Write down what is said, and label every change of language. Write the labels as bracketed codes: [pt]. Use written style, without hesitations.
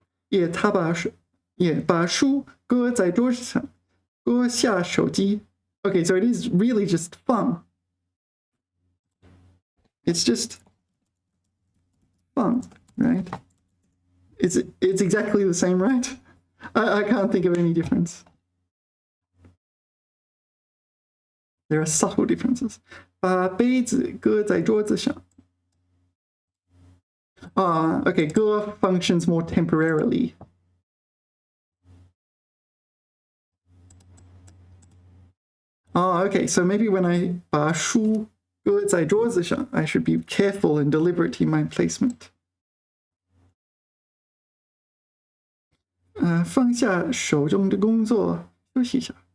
[zh] Yeah, 他把书搁在桌上，搁下手机。 [en] Okay, so it is really just fun. It's just fun, right? It's exactly the same, right? I can't think of any difference. There are subtle differences. [zh] 把杯子搁在桌子上。 [en] Okay, 搁 functions more temporarily. Okay, so maybe when I [zh] 把书搁在桌子上, [en] I should be careful and deliberate in my placement. [zh] 放下手中的工作，休息一下。